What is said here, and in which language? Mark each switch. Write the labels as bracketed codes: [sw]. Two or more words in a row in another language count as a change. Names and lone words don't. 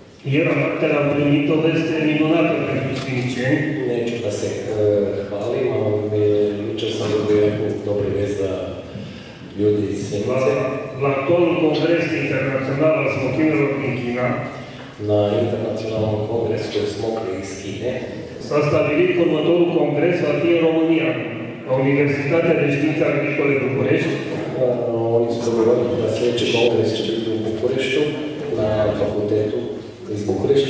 [ro] Ieri noaptea am primit o veste minunată pentru sfiniceni. [bs] Neću da se hvalim, ali jučer sam dobio jednu dobru vest za ljudi iz Sjenice. [ro] La actualul congres internațional al smochinelor din China, [bs] Na internacionalnom kongresu smokvi iz Kine [ro] s-a stabilit că următorul congres va fi în România, la Universitatea de Științe Agricole București. [bs] Oni su dogovorili da sljedeći kongres će biti u Bukureštu, na fakultetu iz Bukurešta.